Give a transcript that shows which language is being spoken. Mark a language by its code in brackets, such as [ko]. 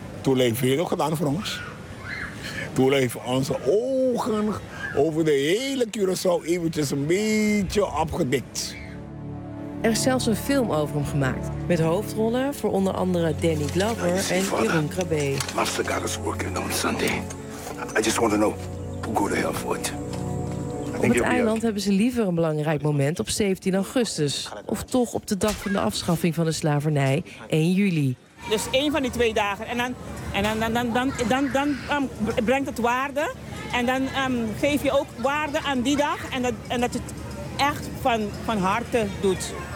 [nl] Tula heeft veel gedaan voor ons. Tula heeft onze ogen over de hele Curaçao eventjes een beetje opgedikt. Er is zelfs een film over hem gemaakt. Met hoofdrollen voor onder andere Danny Glover en Jeroen Krabbe. [en] Master God is working on Sunday. I just want to know who go to hell for it. [nl] Op het eiland hebben ze liever een belangrijk moment op 17 augustus. Of toch op de dag van de afschaffing van de slavernij, 1 juli. Dus één van die twee dagen. En dan brengt het waarde. En dan geef je ook waarde aan die dag. En dat het echt van harte doet.